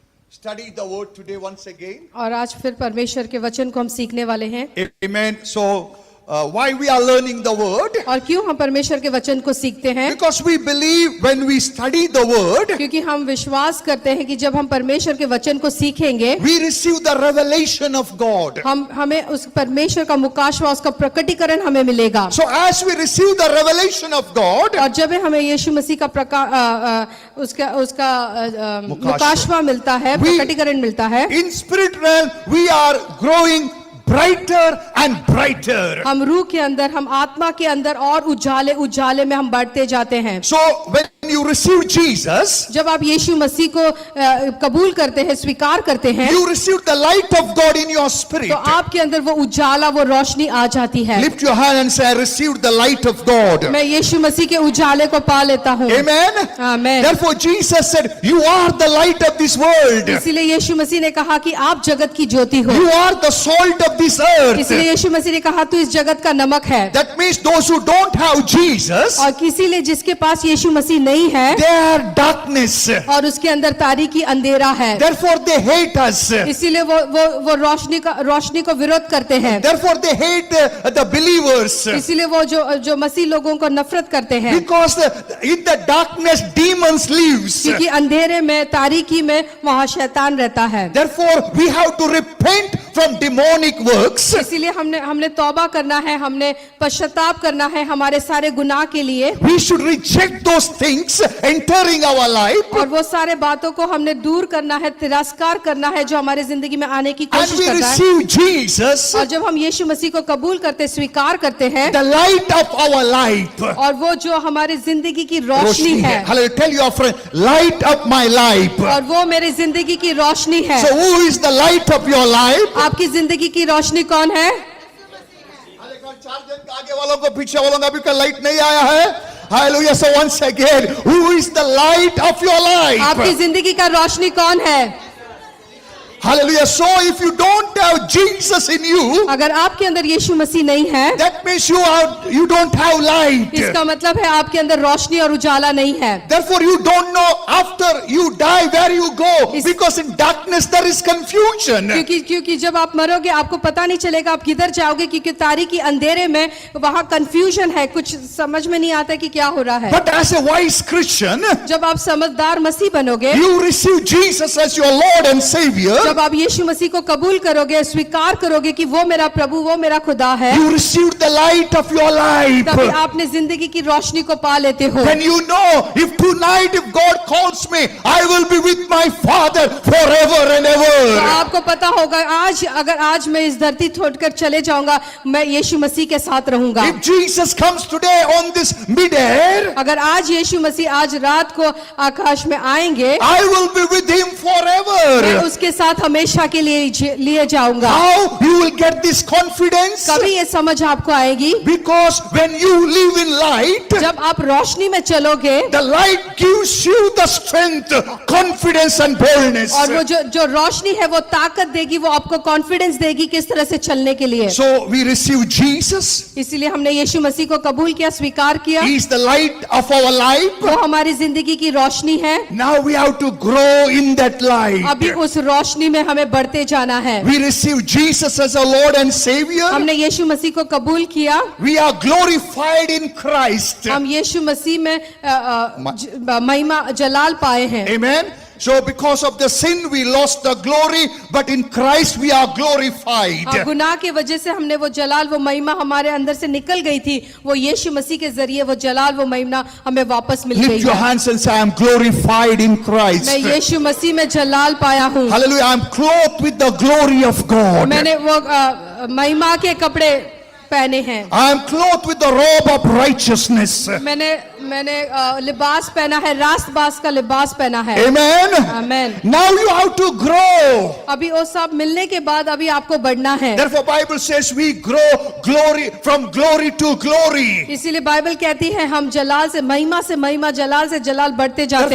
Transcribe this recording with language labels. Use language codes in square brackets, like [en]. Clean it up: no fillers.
[en] Study the word today once again. [hi] और आज फिर परमेश्वर के वचन को हम सीखने वाले हैं। [en] Amen. So, why we are learning the word? [hi] और क्यों हम परमेश्वर के वचन को सीखते हैं? [en] Because we believe when we study the word, [hi] क्योंकि हम विश्वास करते हैं कि जब हम परमेश्वर के वचन को सीखेंगे, [en] we receive the revelation of God. [hi] हमें उस परमेश्वर का मुकाशवा, उसका प्रकटीकरण हमें मिलेगा। [en] So, as we receive the revelation of God, [hi] और जब हमें यीशु मसीह का उसका मुकाशवा मिलता है, प्रकटीकरण मिलता है, [en] in spirit realm we are growing brighter and brighter. [hi] हम रूह के अंदर, हम आत्मा के अंदर और उजाले में हम बढ़ते जाते हैं। [en] So when you receive Jesus, [hi] जब आप यीशु मसीह को कबूल करते हैं, स्वीकार करते हैं, [en] you receive the light of God in your spirit. [hi] तो आपके अंदर वो उजाला, वो रोशनी आ जाती है। [en] Lift your hand and say, I received the light of God. [hi] मैं यीशु मसीह के उजाले को पा लेता हूँ। [en] Amen. [hi] Amen. [en] Therefore Jesus said, you are the light of this world. [hi] इसीलिए यीशु मसीह ने कहा कि आप जगत की ज्योति हो। [en] You are the salt of this earth. [hi] इसलिए यीशु मसीह ने कहा तू इस जगत का नमक है। [en] That means those who don't have Jesus, [hi] और इसीलिए जिसके पास यीशु मसीह नहीं है, [en] they are darkness. [hi] और उसके अंदर तारीकी अंधेरा है। [en] Therefore they hate us. [hi] इसीलिए वो रोशनी को विरोध करते हैं। [en] Therefore they hate the believers. [hi] इसीलिए वो जो मसीह लोगों को नफरत करते हैं। [en] Because in the darkness demons lives. [hi] क्योंकि अंधेरे में, तारीकी में वहाँ शैतान रहता है। [en] Therefore we have to repent from demonic works. [hi] इसीलिए हमने तौबा करना है, हमने पश्चाताप करना है हमारे सारे गुनाह के लिए। [en] We should reject those things entering our life. [hi] और वो सारे बातों को हमने दूर करना है, तिरस्कार करना है जो हमारे जिंदगी में आने की [en] And [hi] कोशिश [en] we [hi] करता है। [en] receive Jesus, [hi] और जब हम यीशु मसीह को कबूल करते, स्वीकार करते हैं, [en] the light of our life. [hi] और वो जो हमारी जिंदगी की रोशनी है, [en] Hallelujah. Tell your friend, light up my life. [hi] और वो मेरी जिंदगी की रोशनी है। So who is the light of your life? आपकी जिंदगी की रोशनी कौन है? चार जन के आगे वालों को, पीछे वालों का अभी का लाइट नहीं आया है। [en] Hallelujah. So once again, who is the light of your life? [hi] आपकी जिंदगी का रोशनी कौन है? [en] Hallelujah. So if you don't have Jesus in you, [hi] अगर आपके अंदर यीशु मसीह नहीं है, [en] that means you don't have light. [hi] इसका मतलब है आपके अंदर रोशनी और उजाला नहीं है। [en] Therefore you don't know after you die where you go, because in darkness there is confusion. [hi] क्योंकि जब आप मरोगे आपको पता नहीं चलेगा आप किधर जाओगे, क्योंकि तारीकी अंधेरे में वहाँ कंफ्यूजन है, कुछ समझ में नहीं आता कि क्या हो रहा है। [en] But as a wise Christian, [hi] जब आप समझदार मसीह बनोगे, [en] you receive Jesus as your Lord and Savior. [hi] जब आप यीशु मसीह को कबूल करोगे, स्वीकार करोगे कि वो मेरा प्रभु, वो मेरा खुदा है, [en] You receive the light of your life. [hi] तभी आपने जिंदगी की रोशनी को पा लेते हो। [en] When you know, if tonight if God calls me, I will be with my Father forever and [hi] तो [en] ever. [hi] आपको पता होगा अगर आज मैं इस धरती छोड़कर चले जाऊंगा, मैं यीशु मसीह के साथ रहूंगा। [en] If Jesus comes today on this mid-air, [hi] अगर आज यीशु मसीह आज रात को आकाश में आएंगे, [en] I will be with Him [hi] मैं [en] forever. [hi] उसके साथ हमेशा के लिए जाऊंगा। [en] How you will get this confidence? [hi] कभी ये समझ आपको आएगी, [en] Because when you live in light, [hi] जब आप रोशनी में चलोगे, [en] the light gives you the strength, confidence and boldness. [hi] और वो जो रोशनी है वो ताकत देगी, वो आपको कॉन्फिडेंस देगी किस तरह से चलने के लिए। [en] So we receive Jesus. [hi] इसीलिए हमने यीशु मसीह को कबूल किया, स्वीकार किया। [en] He is the light of our life. [hi] वो हमारी जिंदगी की रोशनी है। [en] Now we have to grow in that light. [hi] अभी उस रोशनी में हमें बढ़ते जाना है। [en] We receive Jesus as our Lord and Savior. [hi] हमने यीशु मसीह को कबूल किया। [en] We are glorified in Christ. [hi] हम यीशु मसीह में महिमा जलाल पाए हैं। [en] Amen. So because of the sin we lost the glory, but in Christ we are glorified. [hi] गुनाह के वजह से हमने वो जलाल, वो महिमा हमारे अंदर से निकल गई थी, वो यीशु मसीह के जरिए वो जलाल, वो महिमा हमें वापस मिल गई [en] Lift your [hi] है। [en] hands and say, I am glorified in Christ. [hi] मैं यीशु मसीह में जलाल पाया हूँ। [en] Hallelujah. I am clothed with the glory of God. [hi] मैंने वो महिमा के कपड़े पहने हैं। [en] I am clothed with the robe of righteousness. [hi] मैंने लिबास पहना है, रास्तबाज का लिबास पहना है। [en] Amen. [hi] Amen. [en] Now you have to grow. [hi] अभी वो सब मिलने के बाद अभी आपको बढ़ना है। [en] Therefore Bible says we grow glory from glory to glory. [hi] इसीलिए बाइबल कहती है हम जलाल से महिमा, जलाल से जलाल बढ़ते जाते